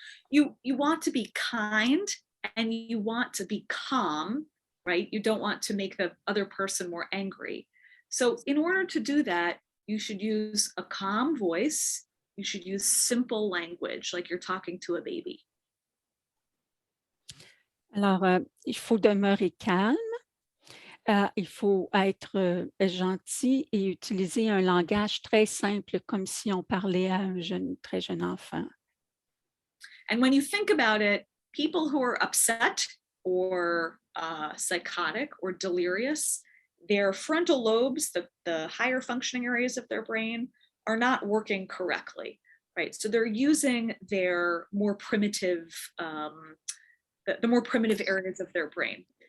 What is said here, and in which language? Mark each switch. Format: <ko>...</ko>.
<en>You want to be kind and you want to be calm, right? You don't want to make the other person more angry. So in order to do that, you should use a calm voice. You should use simple language, like you're talking to a baby.</en> <fr>Alors, il faut demeurer calme. Il faut être gentil et utiliser un langage très simple, comme si on parlait à un très jeune enfant.</fr> <en>And when you think about it, people who are upset or psychotic or delirious, their frontal lobes, the higher functioning areas of their brain, are not working correctly, right? So they're using their more primitive, the more primitive areas of their brain.</en>